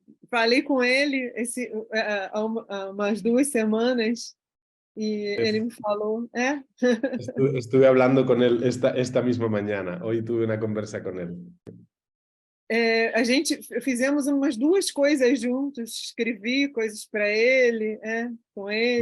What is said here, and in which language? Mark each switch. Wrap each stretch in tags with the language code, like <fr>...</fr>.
<pt>Falei com ele há umas 2 semanas e ele me falou...</pt> <es>Estuve hablando con él esta misma mañana. Hoy tuve una conversa con él.</es> <pt>A gente fizemos umas 2 coisas juntos, escrevi coisas para ele, com ele.</pt>